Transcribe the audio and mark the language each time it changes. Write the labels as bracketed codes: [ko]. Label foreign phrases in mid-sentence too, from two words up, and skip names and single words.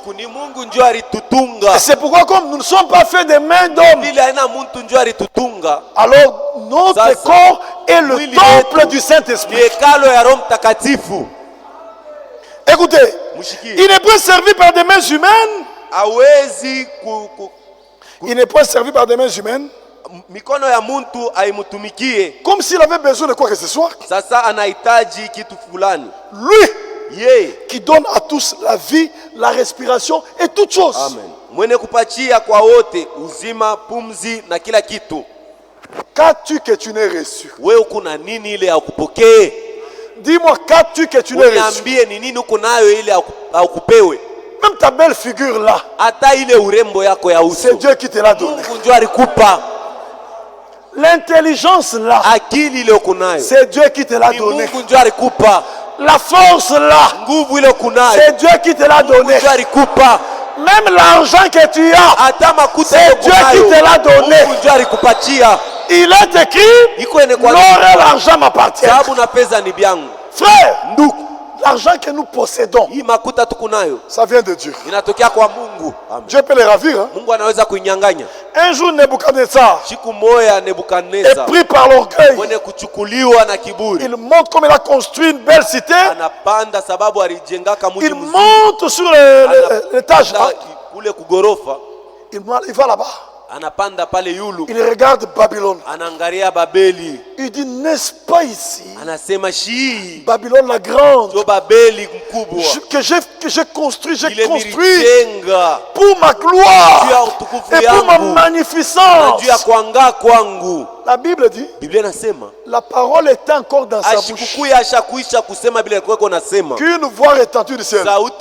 [fr] Et c'est pourquoi comme nous ne sommes pas faits des mains d'hommes, alors notre corps est le temple du Saint-Esprit. Écoutez, il n'est pas servi par des mains humaines. [sw] hawezi [fr] il n'est pas servi par des mains humaines. [sw] Mikono ya muntu aimutumikie. [fr] Comme s'il avait besoin de quoi que ce soit. [sw] Sasa anahitaji kitu fulani. [fr] Lui qui donne à tous la vie, la respiration et toutes choses. Amen. [sw] Mwenye kupachia kwa wote uzima, pumzi na kila kitu. [fr] Qu'as-tu que tu n'aies reçu? [sw] Wewe kuna nini ile haukupokee? [fr] Dis-moi, qu'as-tu que tu n'aies reçu? [sw] Niambie ni nini uko nayo ile haukupewe? [fr] Même ta belle figure là. [sw] Hata ile urembo yako ya uso. [fr] C'est Dieu qui te l'a donné. [sw] Mungu ndio alikupa. [fr] L'intelligence là. [sw] Akili ile uko nayo. [fr] C'est Dieu qui te l'a donné. [sw] Mungu ndio alikupa. [fr] La force là. [sw] Nguvu ile uko nayo. [fr] C'est Dieu qui te l'a donné. [sw] Mungu ndio alikupa. [fr] Même l'argent que tu as, c'est Dieu qui te l'a donné. Il est écrit, l'or et l'argent m'appartiennent. Frère, l'argent que nous possédons, ça vient de Dieu. Dieu peut les ravir. Hein? Un jour, Nebuchadnezzar est pris par l'orgueil. Il monte comme il a construit une belle cité. Il monte sur l'étage. Il va là-bas. [sw] Anapanda pale yulu. [fr] Il regarde Babylone. [sw] Anaangalia Babeli. [fr] Il dit, n'est-ce pas ici? [sw] Anasema shi. [fr] Babylone la grande. [sw] Jo Babeli mkubwa. [fr] Que j'ai construit pour ma gloire et pour ma magnificence. La Bible dit, la parole est encore dans sa bouche. Qu'une voix retentit du ciel.